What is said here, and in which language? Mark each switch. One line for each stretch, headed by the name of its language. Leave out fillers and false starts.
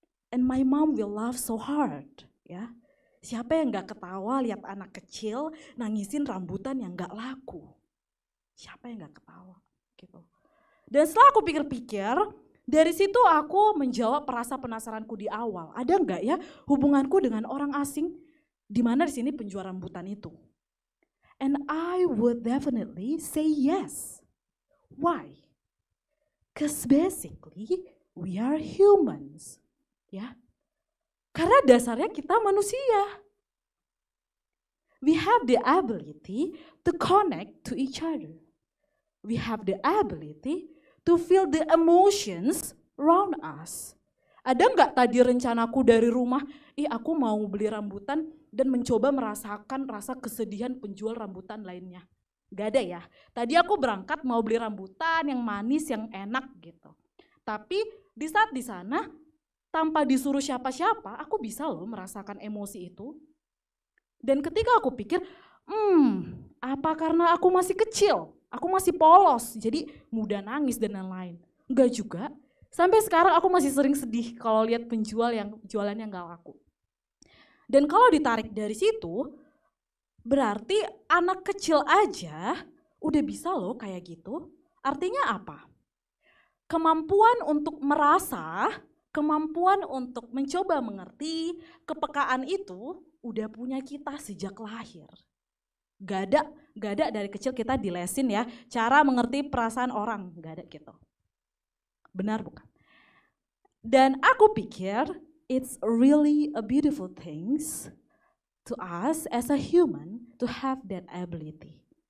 English: And my mom will laugh so hard,
Indonesian: ya. Siapa yang nggak ketawa lihat anak kecil nangisin rambutan yang nggak laku? Siapa yang nggak ketawa? Gitu. Dan setelah aku pikir-pikir, dari situ aku menjawab rasa penasaranku di awal. Ada nggak ya hubunganku dengan orang asing? Di mana di sini penjual rambutan itu?
English: And I would definitely say yes. Why? Because basically we are humans. Ya.
Indonesian: Karena dasarnya kita manusia.
English: We have the ability to connect to each other. We have the ability to feel the emotions around us.
Indonesian: Ada nggak tadi rencanaku dari rumah, aku mau beli rambutan dan mencoba merasakan rasa kesedihan penjual rambutan lainnya. Gak ada ya. Tadi aku berangkat mau beli rambutan yang manis, yang enak gitu. Tapi di saat di sana, tanpa disuruh siapa-siapa, aku bisa loh merasakan emosi itu. Dan ketika aku pikir, apa karena aku masih kecil, aku masih polos, jadi mudah nangis dan lain-lain. Enggak juga. Sampai sekarang aku masih sering sedih kalau lihat penjual yang jualannya nggak laku. Dan kalau ditarik dari situ, berarti anak kecil aja udah bisa loh kayak gitu. Artinya apa? Kemampuan untuk merasa, kemampuan untuk mencoba mengerti, kepekaan itu udah punya kita sejak lahir. Gak ada dari kecil kita dilesin ya, cara mengerti perasaan orang, gak ada gitu. Benar bukan? Dan aku pikir
English: it's really a beautiful things to us as a human to have that ability.